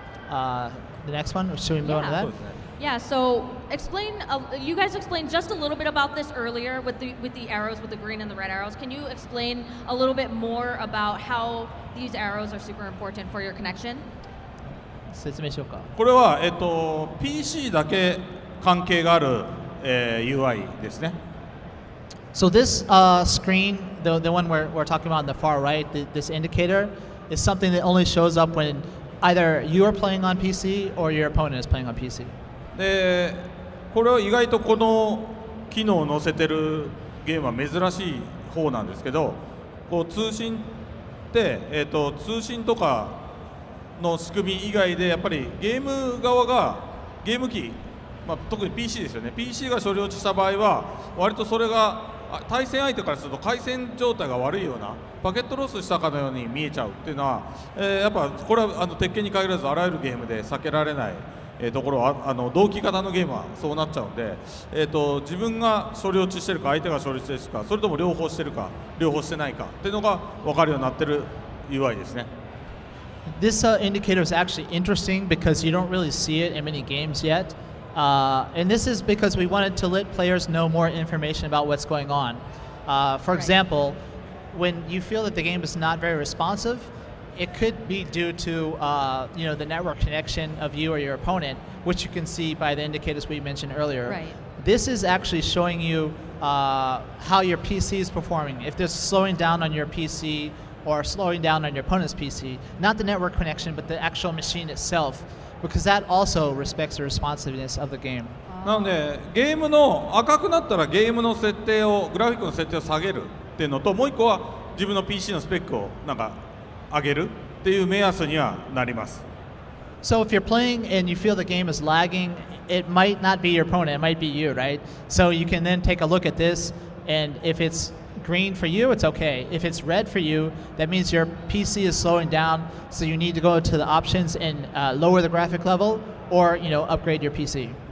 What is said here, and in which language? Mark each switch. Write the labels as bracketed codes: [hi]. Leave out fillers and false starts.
[en] The next one, should we move on to that? Yeah, so you guys explained just a little bit about this earlier with the arrows, with the green and the red arrows. Can you explain a little bit more about how these arrows are super important for your connection? [ja] 説明しようか。これはPC だけ関係があるUI ですね。 [en] So this screen, the one we're talking about on the far right, this indicator, is something that only shows up when either you are playing on PC or your opponent is playing on PC. [ja] でこれは意外とこの機能を載せてるゲームは珍しい方なんですけど、こう通信って、通信とかの仕組み以外でやっぱりゲーム側がゲーム機、特に PC ですよね。 PC が処理落ちした場合は割とそれが対戦相手からすると回線状態が悪いようなパケットロスしたかのように見えちゃうっていうのは、やっぱこれは鉄拳に限らずあらゆるゲームで避けられないところは同期型のゲームはそうなっちゃうんで、自分が処理落ちしてるか相手が処理してるかそれとも両方してるか両方してないかっていうのが分かるようになってる UI ですね。 [en] This indicator is actually interesting because you don't really see it in many games yet. And this is because we wanted to let players know more information about what's going on. For example, when you feel that the game is not very responsive, it could be due to the network connection of you or your opponent, which you can see by the indicators we mentioned earlier. Right. This is actually showing you how your PC is performing. If there's slowing down on your PC or slowing down on your opponent's PC, not the network connection, but the actual machine itself, because that also respects the responsiveness of the game. [ja] なのでゲームの赤くなったらゲームの設定をグラフィックの設定を下げるっていうのと、もう一個は自分の PC のスペックを上げるっていう目安にはなります。 [en] So if you're playing and you feel the game is lagging, it might not be your opponent, it might be you, right? So you can then take a look at this, and if it's green for you, it's okay. If it's red for you, that means your PC is slowing down, so you need to go to the options and lower the graphic level or upgrade your PC.